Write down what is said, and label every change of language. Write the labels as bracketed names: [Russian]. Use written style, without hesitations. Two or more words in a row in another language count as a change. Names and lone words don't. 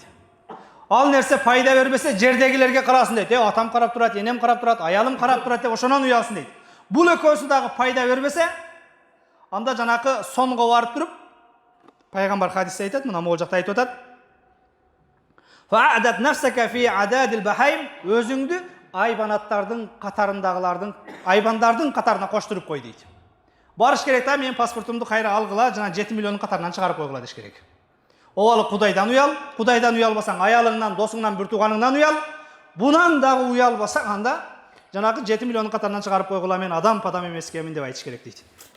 [Kyrgyz] Ал нерсе пайда бербесе, жердегилерге карасын дейт. Атам карап турат, энем карап турат, аялым карап турат деп ошонон уялсын дейт. Бул экөөсү дагы пайда бербесе, анда жанакы сонго барып туруп, пайгамбар хадисте айтат, мына могул жакта айтып атат. [Arabic] فعد نفسك في عداد البهائم, [Kyrgyz] өзүңдү айбанаттардын катарындагылардын, айбандардын катарына коштуруп кой дейт. Барыш керек да, мен паспортумду кайра алгыла, жана 7 миллиондун катарынан чыгарып койгула деш керек. Обалы Кудайдан уялбасаң, аялыңнан, досуңнан, бир тууганыңнан уял. Бунан дагы уялбасаң, анда жанагы 7 миллиондун катарынан чыгарып койгула, мен адам эмескемин деп айтыш керек дейт.